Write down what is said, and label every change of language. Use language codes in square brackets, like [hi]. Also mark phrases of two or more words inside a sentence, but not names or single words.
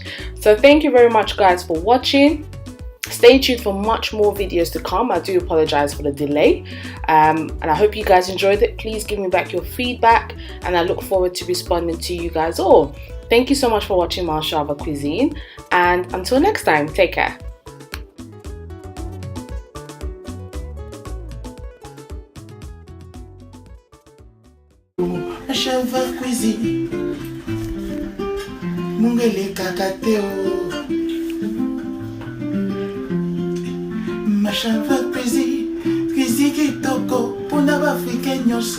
[en] So thank you very much guys for watching. Stay tuned for much more videos to come. I do apologize for the delay, and I hope you guys enjoyed it. Please give me back your feedback, and I look forward to responding to you guys all. Thank you so much for watching MalChava Cuisine, and until next time, take care. [ln] MalChava Cuisine, mungele kakateo. MalChava Cuisine, cuisine kitoko pona bafrika nyonso.